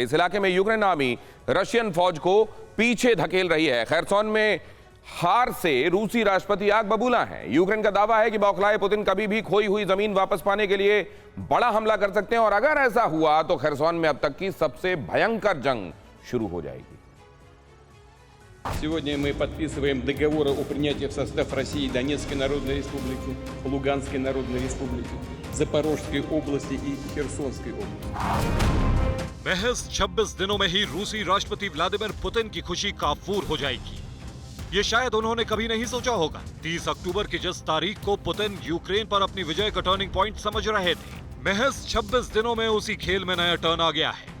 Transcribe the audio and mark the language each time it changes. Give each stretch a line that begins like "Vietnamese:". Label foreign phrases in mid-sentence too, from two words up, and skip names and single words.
Hindi: इस इलाके में यूक्रेन आर्मी रशियन फौज को पीछे धकेल रही है। खेरसोन में हार से रूसी राष्ट्रपति आग बबूला हैं। यूक्रेन का दावा है कि बौखलाए पुतिन कभी भी खोई हुई जमीन वापस पाने के लिए बड़ा हमला कर सकते हैं, और अगर ऐसा हुआ तो खेरसोन में अब तक की सबसे भयंकर जंग शुरू हो जाएगी।
Russian: Сегодня мы подписываем договоры о принятии в состав России Донецкой Народной Республики, Луганской Народной Республики, Запорожской области и Херсонской области।
Hindi: महज 26 दिनों में ही रूसी राष्ट्रपति व्लादिमीर पुतिन की खुशी काफूर हो जाएगी। ये शायद उन्होंने कभी नहीं सोचा होगा। 30 अक्टूबर की जिस तारीख को पुतिन यूक्रेन पर अपनी विजय का
English: turning point
Hindi: समझ रहे थे, महज 26 दिनों में उसी खेल में नया टर्न आ गया है।